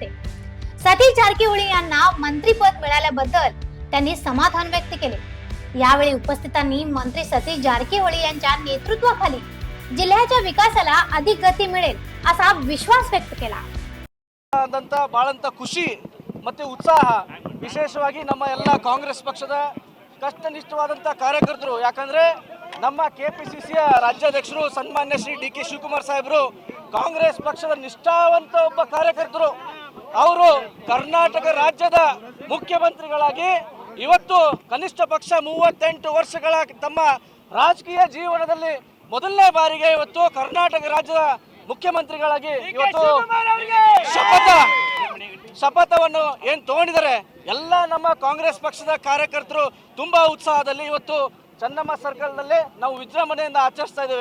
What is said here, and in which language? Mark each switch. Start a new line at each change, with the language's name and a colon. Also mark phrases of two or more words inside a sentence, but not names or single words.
Marathi: सतीश जारकीहोळी यांना मंत्रीपद मिळाल्याबद्दल त्यांनी समाधान व्यक्त केले। यावेळी उपस्थितांनी मंत्री सतीश जारकीहोळी यांच्या नेतृत्वाखाली जिल्ह्याच्या विकासाला अधिक गती मिळेल असा विश्वास व्यक्त केला।
Kannada: ಬಹಳಂತ ಖುಷಿ ಮತ್ತೆ ಉತ್ಸಾಹ ವಿಶೇಷವಾಗಿ ನಮ್ಮ ಎಲ್ಲ ಕಾಂಗ್ರೆಸ್ ಪಕ್ಷದ ಕಷ್ಟನಿಷ್ಠವಾದಂತ ಕಾರ್ಯಕರ್ತರು ಯಾಕಂದ್ರೆ ನಮ್ಮ ಕೆಪಿಸಿಸಿಯ ರಾಜ್ಯಾಧ್ಯಕ್ಷರು ಸನ್ಮಾನ್ಯ ಶ್ರೀ ಡಿ.ಕೆ. ಶಿವಕುಮಾರ್ ಸಾಹೇಬರು ಕಾಂಗ್ರೆಸ್ ಪಕ್ಷದ ನಿಷ್ಠಾವಂತ ಒಬ್ಬ ಕಾರ್ಯಕರ್ತರು ಅವರು ಕರ್ನಾಟಕ ರಾಜ್ಯದ ಮುಖ್ಯಮಂತ್ರಿಗಳಾಗಿ ಇವತ್ತು ಕನಿಷ್ಠ ಪಕ್ಷ 38 ವರ್ಷಗಳ ತಮ್ಮ ರಾಜಕೀಯ ಜೀವನದಲ್ಲಿ ಮೊದಲನೇ ಬಾರಿಗೆ ಇವತ್ತು ಕರ್ನಾಟಕ ರಾಜ್ಯದ ಮುಖ್ಯಮಂತ್ರಿಗಳಾಗಿ ಇವತ್ತು ಶಪಥವನ್ನು ಏನು ತಗೊಂಡಿದ್ದಾರೆ ಎಲ್ಲ ನಮ್ಮ ಕಾಂಗ್ರೆಸ್ ಪಕ್ಷದ ಕಾರ್ಯಕರ್ತರು ತುಂಬಾ ಉತ್ಸಾಹದಲ್ಲಿ ಇವತ್ತು ಚನ್ನಮ್ಮ ಸರ್ಕಲ್ನಲ್ಲಿ ನಾವು ವಿಜೃಂಭಣೆಯಿಂದ ಆಚರಿಸ್ತಾ ಇದ್ದೇವೆ।